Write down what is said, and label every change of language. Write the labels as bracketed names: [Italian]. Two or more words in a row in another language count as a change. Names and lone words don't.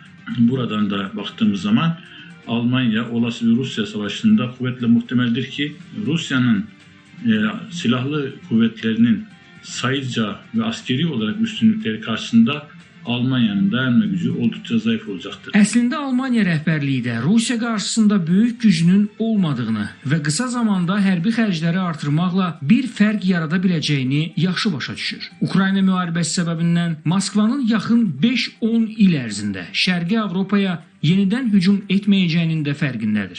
[Turkish] Buradan da baktığımız zaman Almanya olası bir Rusya savaşında kuvvetle muhtemeldir ki Rusya'nın silahlı kuvvetlerinin sayıca ve askeri olarak üstünlükleri karşısında Almanya'nın dayanma gücü oldukça zayıf olacaktır. [Azerbaijani] Əslində Almanya rəhbərliyi də Rusiya qarşısında böyük gücünün olmadığını və qısa zamanda hərbi xərcləri artırmaqla bir fərq yarada biləcəyini yaxşı başa düşür. Ukrayna müharibəsi səbəbindən Moskvanın yaxın 5-10 il ərzində Şərqi Avropaya yenidən hücum etməyəcəyinin də fərqindədir.